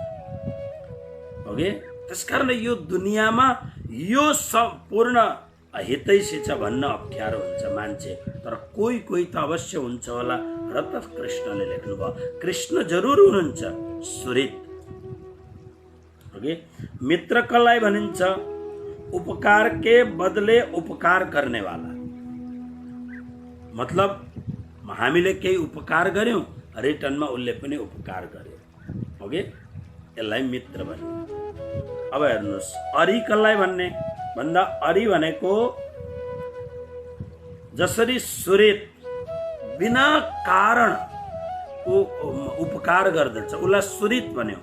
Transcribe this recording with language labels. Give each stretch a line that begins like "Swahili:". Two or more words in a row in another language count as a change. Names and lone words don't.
Nepali: ओके, त्यसकारण यो दुनियाँमा यो सम्पूर्ण हितैषी छ भन्न अप्ठ्यारो हुन्छ मान्छे, तर कोही कोही त अवश्य हुन्छ होला। र त कृष्णले लेख्नुभयो, कृष्ण जरुर हुनुहुन्छ सुहृद। ओके, मित्र कसलाई भनिन्छ?
Hindi: उपकार के बदले उपकार करने वाला।
Nepali: मतलब हामीले केही उपकार गर्यौं, रिटर्नमा उसले पनि उपकार गर्यो। ओके, यसलाई मित्र भन्ने। अब हेर्नुस्, अरी कसलाई भन्ने भन्दा अरी भनेको जसरी सुहृद बिना कारण उपकार गर्दछ उसलाई सुहृद भन्यो।